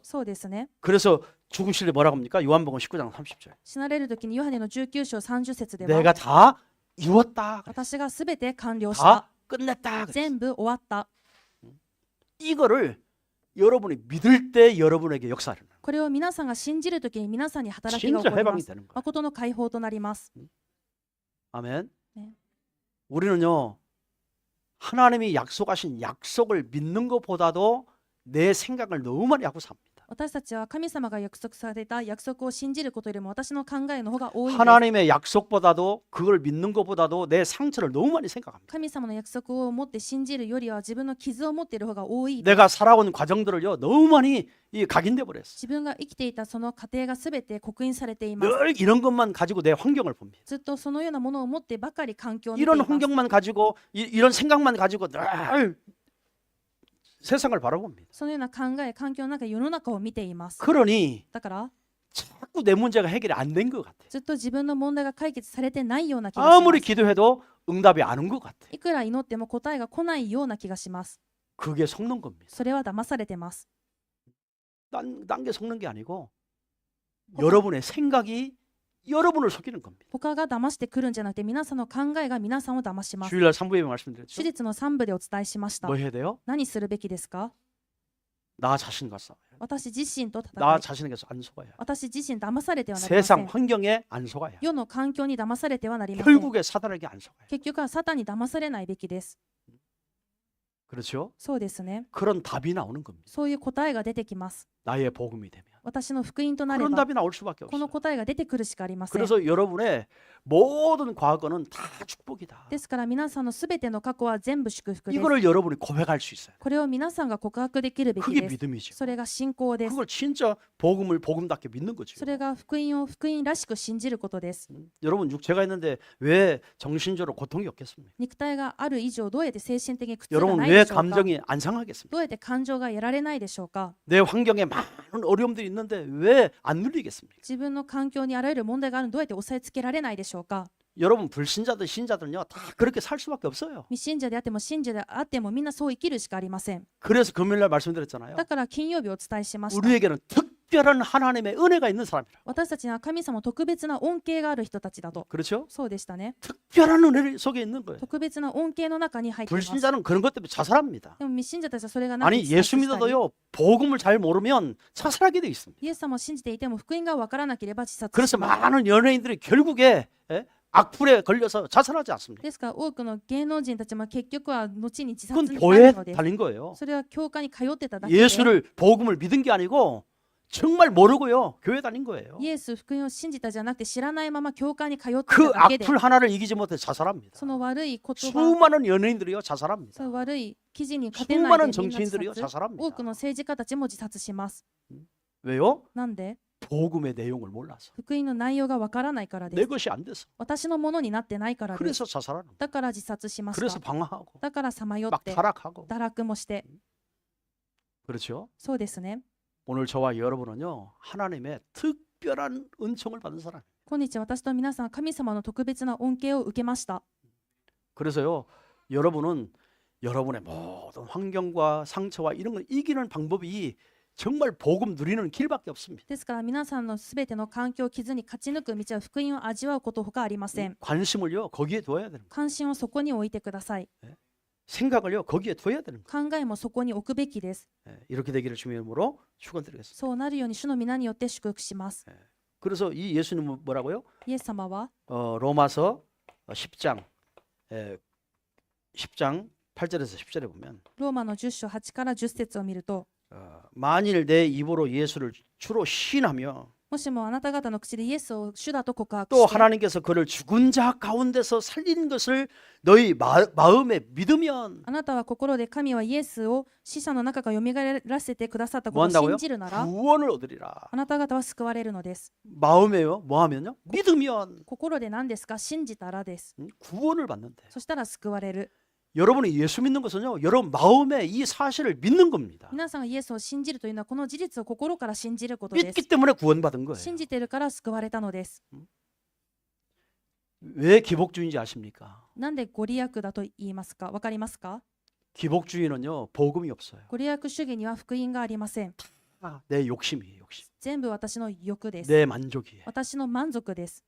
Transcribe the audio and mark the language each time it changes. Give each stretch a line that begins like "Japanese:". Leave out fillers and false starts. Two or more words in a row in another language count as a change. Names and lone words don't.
Japanese: そうですね。
Korean: 그래서 죽으실 때 뭐라고 합니까? 요한복음 19장 30절.
Japanese: 死なれる時にヨハネの19章30節で
Korean: 내가
Japanese: は
Korean: 다 이뤘다.
Japanese: 私がすべて完了し
Korean: 다
Japanese: た。
Korean: 끝냈다. 그랬어요.
Japanese: 全部終わった。
Korean: 이거를 여러분이 믿을 때 여러분에게 역사를.
Japanese: これを皆さんが信じる時に皆さんに働きが起
Korean: 진짜
Japanese: こりま
Korean: 해방이
Japanese: す。
Korean: 되는 거예요.
Japanese: 誠の解放となります。
Korean: 아멘. 네. 우리는요. 하나님이 약속하신 약속을 믿는 것보다도 내 생각을 너무 많이 하고 삽니다.
Japanese: 私たちは神様が約束された約束を信じることよりも私の考えの方が多いんです。
Korean: 하나님의 약속보다도 그걸 믿는 것보다도 내 상처를 너무 많이 생각합니다.
Japanese: 神様の約束を持って信じるよりは自分の傷を持っている方が多いです。
Korean: 내가 살아온 과정들을요 너무 많이 각인돼 버렸어.
Japanese: 自分が生きていたその過程がすべて刻印されています。
Korean: 늘 이런 것만 가지고 내 환경을 봅니다.
Japanese: ずっとそのようなものを持ってばかり環境を見てい
Korean: 이런
Japanese: ます。
Korean: 환경만 가지고 이런 생각만 가지고 늘 세상을 바라봅니다.
Japanese: そのような考え、環境の中、世の中を見ています。
Korean: 그러니
Japanese: だから
Korean: 자꾸 내 문제가 해결이 안 된 것 같아.
Japanese: ずっと自分の問題が解決されてないような気がしま
Korean: 아무리
Japanese: す。
Korean: 기도해도 응답이 안 온 것 같아.
Japanese: いくら祈っても答えが来ないような気がします。
Korean: 그게 속는 겁니다.
Japanese: それは騙されてます。
Korean: 딴 게 속는 게 아니고 여러분의 생각이 여러분을 속이는 겁니다.
Japanese: 他が騙してくるんじゃなくて、皆さんの考えが皆さんを騙します。
Korean: 주일날 3부에 말씀드렸죠.
Japanese: 手術の3部でお伝えしました
Korean: 뭐 。 해야 돼요?
Japanese: 何するべきですか？
Korean: 나 자신과 싸워요.
Japanese: 私自身と戦
Korean: 나
Japanese: い、
Korean: 자신에게 안 속아요.
Japanese: 私自身騙されてはなりませ
Korean: 세상
Japanese: ん。
Korean: 환경에 안 속아요.
Japanese: 世の環境に騙されてはなりません。
Korean: 결국에 사단에게 안 속아요.
Japanese: 結局はサタンに騙されないべきです。
Korean: 그렇죠?
Japanese: そうですね。
Korean: 그런 답이 나오는 겁니다.
Japanese: そういう答えが出てきます。
Korean: 나의 복음이 되면
Japanese: 私の福音となれ
Korean: 그런
Japanese: ば、
Korean: 답이 나올 수밖에
Japanese: この
Korean: 없어요.
Japanese: 答えが出てくるしかありません。
Korean: 그래서 여러분의 모든 과거는 다 축복이다.
Japanese: ですから皆さんのすべての過去は全部祝福です。
Korean: 이거를 여러분이 고백할 수 있어요.
Japanese: これを皆さんが告白できるべき
Korean: 그게
Japanese: です。
Korean: 믿음이죠.
Japanese: それが信仰です。
Korean: 그걸 진짜 복음을 복음답게 믿는 거죠.
Japanese: それが福音を福音らしく信じることです。
Korean: 여러분 육체가 있는데 왜 정신적으로 고통이 없겠습니까?
Japanese: 肉体がある以上、どうやって精神的に苦痛が
Korean: 여러분
Japanese: ない
Korean: 왜
Japanese: でしょうか？
Korean: 감정이 안 상하겠습니까?
Japanese: どうやって感情がやられないでしょうか？
Korean: 내 환경에 많은 어려움들이 있는데 왜 안 눌리겠습니까?
Japanese: 自分の環境にあらゆる問題があるのにどうやって抑えつけられないでしょうか？
Korean: 여러분 불신자들 신자들은요 다 그렇게 살 수밖에 없어요.
Japanese: 未信者であっても信者であってもみんなそう生きるしかありません。
Korean: 그래서 금요일날 말씀드렸잖아요.
Japanese: だから金曜日お伝えしました。
Korean: 우리에게는 특별한 하나님의 은혜가 있는 사람이라.
Japanese: 私たちには神様の特別な恩恵がある人たちだと。
Korean: 그렇죠?
Japanese: そうでしたね。
Korean: 특별한 은혜 속에 있는 거예요.
Japanese: 特別な恩恵の中に入っています。で
Korean: 불신자는 그런 것 때문에 자살합니다.
Japanese: も未信者たちはそれがなく
Korean: 아니
Japanese: て自殺
Korean: 예수
Japanese: したり
Korean: 믿어도요 복음을 잘 모르면 자살하게 돼 있습니다.
Japanese: イエス様を信じていても福音が分からなければ自殺し
Korean: 그래서
Japanese: ます。
Korean: 많은 연예인들이 결국에 악플에 걸려서 자살하지 않습니다.
Japanese: ですから多くの芸能人たちも結局は後に自殺
Korean: 그건
Japanese: になる
Korean: 교회에
Japanese: のです。
Korean: 달린 거예요.
Japanese: それは教会に通ってただけで、
Korean: 예수를 복음을 믿은 게 아니고 정말 모르고요 교회 다닌 거예요.
Japanese: イエス福音を信じたじゃなくて知らないまま教会に通ってた
Korean: 그
Japanese: だけで、
Korean: 악플 하나를 이기지 못해 자살합니다.
Japanese: その悪い言葉、
Korean: 수많은 연예인들이요 자살합니다.
Japanese: その悪い記事に勝てない
Korean: 수많은
Japanese: でみんな
Korean: 정치인들이요
Japanese: 自殺。
Korean: 자살합니다.
Japanese: 多くの政治家たちも自殺します。
Korean: 왜요?
Japanese: なんで？
Korean: 복음의 내용을 몰라서
Japanese: 福音の内容がわからないからで
Korean: 내
Japanese: す。
Korean: 것이 안 돼서
Japanese: 私のものになってないからです。
Korean: 그래서 자살하는 거예요.
Japanese: だから自殺しまし
Korean: 그래서
Japanese: た。
Korean: 방황하고
Japanese: だからさまよっ
Korean: 막
Japanese: て、
Korean: 타락하고
Japanese: 堕落もして。
Korean: 그렇죠?
Japanese: そうですね。
Korean: 오늘 저와 여러분은요 하나님의 특별한 은총을 받은 사람.
Japanese: 今日私と皆さんは神様の特別な恩恵を受けました。
Korean: 그래서요 여러분은 여러분의 모든 환경과 상처와 이런 걸 이기는 방법이 정말 복음 누리는 길밖에 없습니다.
Japanese: ですから皆さんのすべての環境を傷に勝ち抜く道は福音を味わうことほかありません。
Korean: 관심을요 거기에 둬야 되는 거예요.
Japanese: 関心をそこに置いてください。
Korean: 생각을요 거기에 둬야 되는 거예요.
Japanese: 考えもそこに置くべきです。
Korean: 이렇게 되기를 주님의 이름으로 축원드리겠습니다.
Japanese: そうなるように主の皆によって祝福します。
Korean: 그래서 이 예수님은 뭐라고요?
Japanese: イエス様は
Korean: 로마서 10장 10장 8절에서 10절에 보면
Japanese: ローマの10章8から10節を見ると、
Korean: 만일 내 입으로 예수를 주로 시인하며
Japanese: もしもあなた方の口でイエスを主だと告白
Korean: 또
Japanese: して
Korean: 하나님께서 그를 죽은 자 가운데서 살린 것을 너희 마음에 믿으면
Japanese: あなたは心で神はイエスを死者の中から蘇らせてくださったこ
Korean: 뭐
Japanese: とを
Korean: 한다고요?
Japanese: 信じるなら
Korean: 구원을 얻으리라.
Japanese: あなた方は救われるのです。
Korean: 마음에요. 뭐 하면요? 믿으면
Japanese: 心で何ですか？信じたらです。
Korean: 구원을 받는데.
Japanese: そしたら救われる。
Korean: 여러분이 예수 믿는 것은요. 여러분 마음에 이 사실을 믿는 겁니다.
Japanese: 皆さんがイエスを信じるというのはこの事実を心から信じることです。
Korean: 믿기 때문에 구원받은 거예요.
Japanese: 信じているから救われたのです。
Korean: 왜 기복주의인지 아십니까?
Japanese: なんでご利益だと言いますか？わかりますか？
Korean: 기복주의는요. 복음이 없어요.
Japanese: ご利益主義には福音がありません。
Korean: 내 욕심이에요. 욕심.
Japanese: 全部私の欲です。
Korean: 내 만족이에요.
Japanese: 私の満足です。